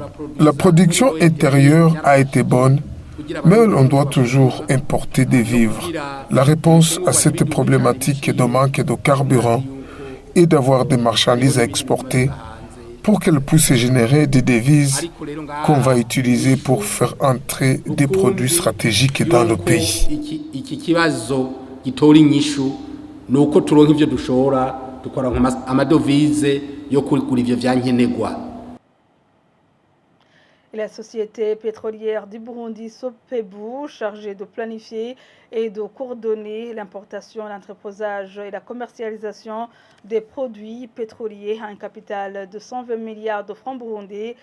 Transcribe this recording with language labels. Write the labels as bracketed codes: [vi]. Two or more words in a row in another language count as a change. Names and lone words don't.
[fr] La production intérieure a été bonne, mais on doit toujours importer des vivres. La réponse à cette problématique de manque de carburant est d'avoir des marchandises à exporter pour qu'elles puissent générer des devises qu'on va utiliser pour faire entrer des produits stratégiques dans le pays. [rn] Nuko turonka ivyo dushora dukora amadovize yo kugura ivyo vyankenerwa. [fr] La société pétrolière du Burundi, SOPEBU, chargée de planifier et de coordonner l'importation, l'entreposage et la commercialisation des produits pétroliers à un capital de 120 milliards de francs burundais.